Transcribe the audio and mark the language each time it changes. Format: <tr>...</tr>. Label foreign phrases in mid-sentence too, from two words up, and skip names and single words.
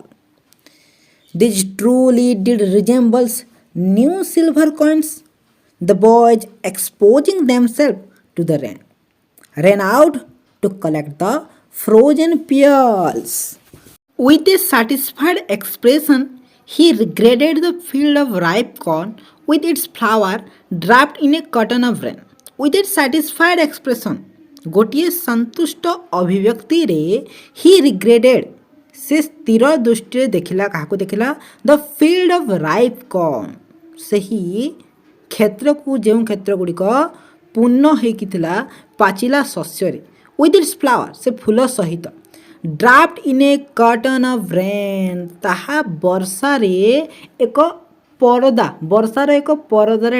<en>These truly did resemble new silver coins, the boys exposing themselves to the rain, ran out to collect the frozen pearls. With a satisfied expression, he regarded the field of ripe corn with its flower draped in a cotton of rain. With a satisfied expression,</en> <or>ଗୋଟିଏ ସନ୍ତୁଷ୍ଟ ଅଭିବ୍ୟକ୍ତିରେ</or> <en>he regarded</en> <or>ସେ ସ୍ଥିର ଦୃଷ୍ଟିରେ ଦେଖିଲା କାହାକୁ ଦେଖିଲା</or> <en>the field of ripe corn</en> <or>ସେହି କ୍ଷେତ୍ରକୁ ଯେଉଁ କ୍ଷେତ୍ର ଗୁଡ଼ିକ ପୂର୍ଣ୍ଣ ହେଇକି ଥିଲା ପାଚିଲା ଶସ୍ୟରେ</or> <en>with its flower</en> <or>ସେ ଫୁଲ ସହିତ</or> <en>draft in a cotton of rain</en> <or>ତାହା ବର୍ଷାରେ ଏକ ବର୍ଷାର ଏକ ପରଦାରେ</or>